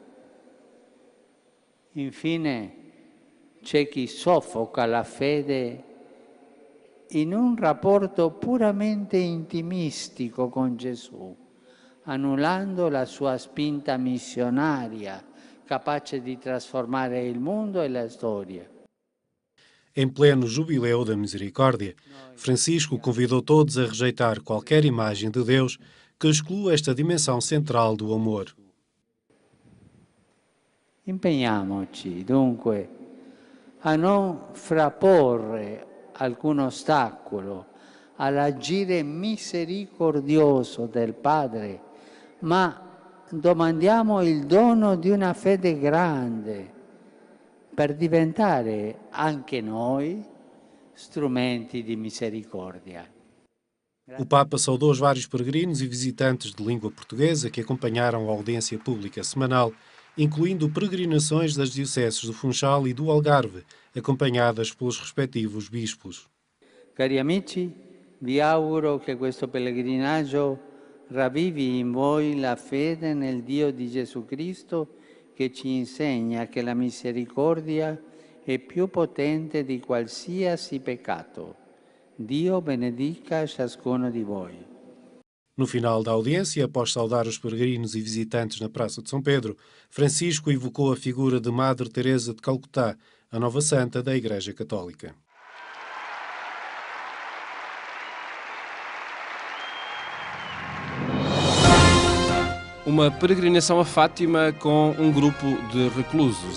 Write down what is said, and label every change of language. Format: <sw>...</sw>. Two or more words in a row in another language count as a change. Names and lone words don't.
<it>Infine c'è chi soffoca la fede in un rapporto puramente intimistico con Gesù, annullando la sua spinta missionaria, capace di trasformare il mondo e la storia.</it> <pt>Em pleno jubileu da misericórdia, Francisco convidou todos a rejeitar qualquer imagem de Deus que exclua esta dimensão central do amor.</pt> <it>Impegniamoci dunque a non frapporre alcun ostacolo all'agire misericordioso del Padre, ma domandiamo il dono di una fede grande per diventare anche noi strumenti di misericordia.</it> <pt>O Papa saudou os vários peregrinos e visitantes de língua portuguesa que acompanharam a audiência pública semanal, incluindo peregrinações das dioceses do Funchal e do Algarve, acompanhadas pelos respectivos bispos.</pt> <it>Cari amici, vi auguro che questo pellegrinaggio ravvivi in voi la fede nel Dio di Gesù Cristo che ci insegna che la misericordia è più potente di qualsiasi peccato. Dio benedica ciascuno di voi.</it> <pt>No final da audiência, após saudar os peregrinos e visitantes na Praça de São Pedro, Francisco evocou a figura de Madre Teresa de Calcutá, a nova santa da Igreja Católica. Uma peregrinação a Fátima com um grupo de reclusos.</pt>